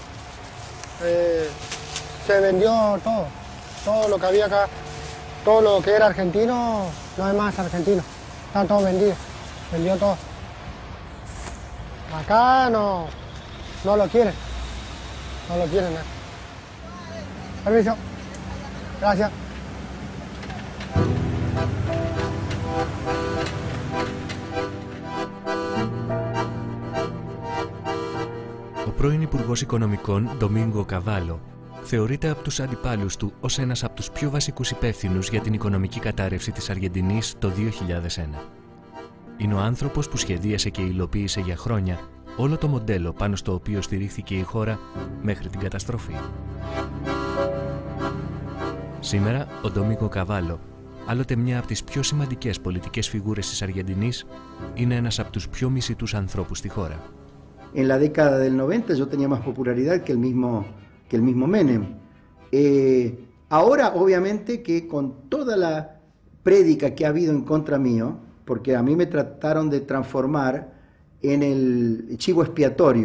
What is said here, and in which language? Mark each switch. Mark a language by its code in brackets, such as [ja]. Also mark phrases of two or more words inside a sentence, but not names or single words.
[es] Se vendió todo lo que había acá, todo lo que era argentino, no hay más argentino, está todo vendido, vendió todo. Acá no lo quieren, no lo quieren. Permiso, gracias. [el] Ο πρώην Υπουργός Οικονομικών, Ντομίνγκο Καβάλο, θεωρείται από τους αντιπάλους του ως ένας από τους πιο βασικούς υπεύθυνους για την οικονομική κατάρρευση της Αργεντινής το 2001. Είναι ο άνθρωπος που σχεδίασε και υλοποίησε για χρόνια όλο το μοντέλο πάνω στο οποίο στηρίχθηκε η χώρα μέχρι την καταστροφή. Σήμερα, ο Ντομίνγκο Καβάλο, άλλοτε μια από τις πιο σημαντικές πολιτικές φιγούρες της Αργεντινής, είναι ένας από τους πιο μισητούς ανθρώπους στη χώρα. [es] En la década del 90 yo tenía más popularidad que el mismo Menem. Ahora, obviamente, que con toda la prédica que ha habido en contra mío, porque a mí me trataron de transformar en el chivo expiatorio.